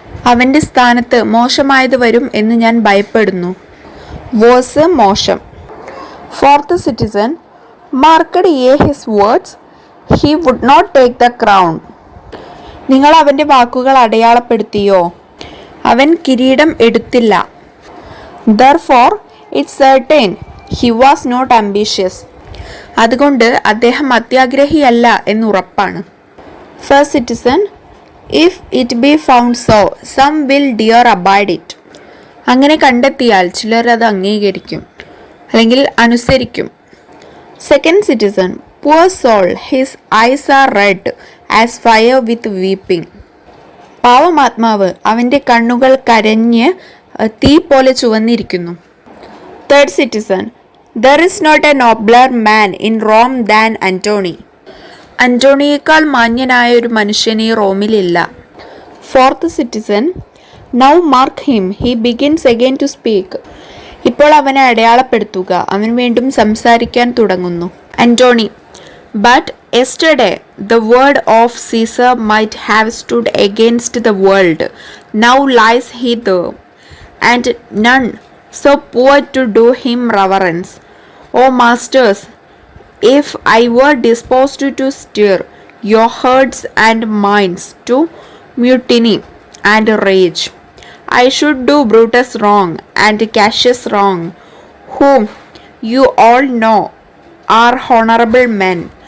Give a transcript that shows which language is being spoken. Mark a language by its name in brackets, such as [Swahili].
[Malayalam] അവൻ്റെ സ്ഥാനത്ത് മോശമായത് വരും എന്ന് ഞാൻ ഭയപ്പെടുന്നു. [English] worse [Malayalam] മോശം. [English] Fourth citizen, marked ye his words, he would not take the crown. [Malayalam] നിങ്ങൾ അവൻ്റെ വാക്കുകൾ അടയാളപ്പെടുത്തിയോ? അവൻ കിരീടം എടുത്തില്ല. [English] Therefore it's certain he was not ambitious. [Malayalam] അതുകൊണ്ട് അദ്ദേഹം അത്യാഗ്രഹിയല്ല എന്നുറപ്പാണ്. [English] First citizen, if it be found so, some will dare abide it. [Malayalam] അങ്ങനെ കണ്ടെത്തിയാൽ ചിലർ അത് അംഗീകരിക്കും അല്ലെങ്കിൽ അനുസരിക്കും. [English] Second citizen, poor soul, his eyes are red as fire with weeping. [Malayalam] പാവമാത്മാവ്, അവൻ്റെ കണ്ണുകൾ കരഞ്ഞ് തീ പോലെ ചുവന്നിരിക്കുന്നു. [English] Third citizen, there is not a nobler man in Rome than Antony. [Malayalam] അന്റോണിയേക്കാൾ മാന്യനായ ഒരു മനുഷ്യൻ ഈ റോമിലില്ല. [English] Fourth citizen, now mark him, he begins again to speak. [Malayalam] ഇപ്പോൾ അവനെ അടയാളപ്പെടുത്തുക, അവൻ വീണ്ടും സംസാരിക്കാൻ തുടങ്ങുന്നു. [English] Antony, but yesterday the word of Caesar might have stood against the world. Now lies he there, and none so poor to do him reverence. O masters, if I were disposed to stir your hearts and minds to mutiny and rage, I should do Brutus wrong and Cassius wrong, whom you all know are honorable men.